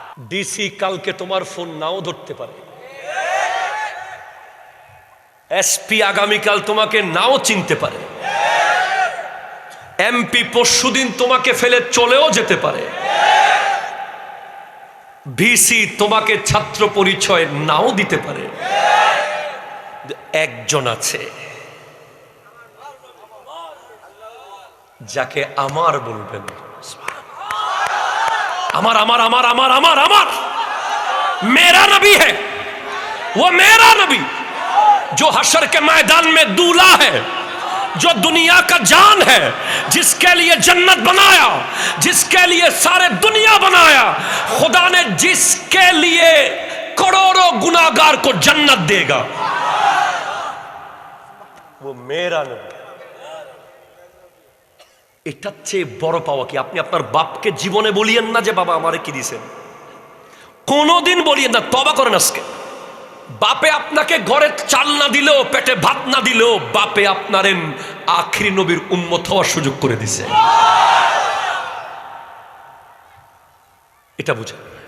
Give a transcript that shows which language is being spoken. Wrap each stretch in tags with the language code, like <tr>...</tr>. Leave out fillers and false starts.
<bn>DC কালকে তোমার phone নাও ধরতে পারে, এসপি আগামীকাল তোমাকে নাও চিনতে পারে, এমপি পরশুদিন তোমাকে ফেলে চলেও যেতে পারে। ভিসি তোমাকে ছাত্র পরিচয় নাও দিতে পারে, একজন আছে যাকে আমার বলবেন। আমার আমার আমার আমার আমার আমার</bn> <hi>मेरा नबी है, वो मेरा नबी जो हशर के मैदान में दूल्हा है, जो दुनिया का जान है, जिसके लिए जन्नत बनाया, जिसके लिए सारे दुनिया बनाया, खुदा ने जिसके लिए करोड़ों गुनाहगार को जन्नत देगा, वो मेरा नबी।</hi> <bn>এটার চেয়ে বড় পাওয়া কি? আপনি আপনার বাপকে জীবনে বলিয়েন না যে বাবা আমারে কি দিছেন, কোনোদিন বলিয়েন না, তওবা করেন আজকে। বাপে আপনাকে ঘরে চাল না দিলেও, পেটে ভাত না দিলেও, বাপে আপনার আখিরি নবীর উম্মত হওয়ার সুযোগ করে দিছে, এটা বুঝেন।</bn>